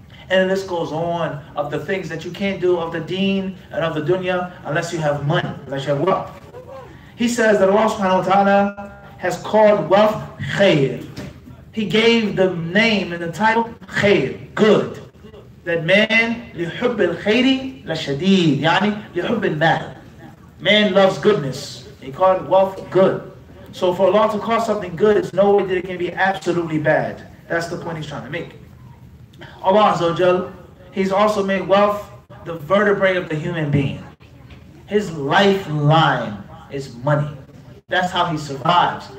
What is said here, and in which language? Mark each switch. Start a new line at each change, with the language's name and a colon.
English: And the list goes on of the things that you can't do of the deen and of the dunya unless you have money, unless you have wealth. He says that Allah subhanahu wa ta'ala has called wealth khair. He gave the name and the title khair, good. That man,
Arabic: لِحُبِّ الْخَيْرِ لَشَدِيد, يعني لِحُبِّ الْمَالِ.
English: Man loves goodness. He called wealth good. So for Allah to call something good, it's no way that it can be absolutely bad. That's the point he's trying to make. Allah Azza wa Jal, He's also made wealth the vertebrae of the human being. His lifeline is money. That's how he survives.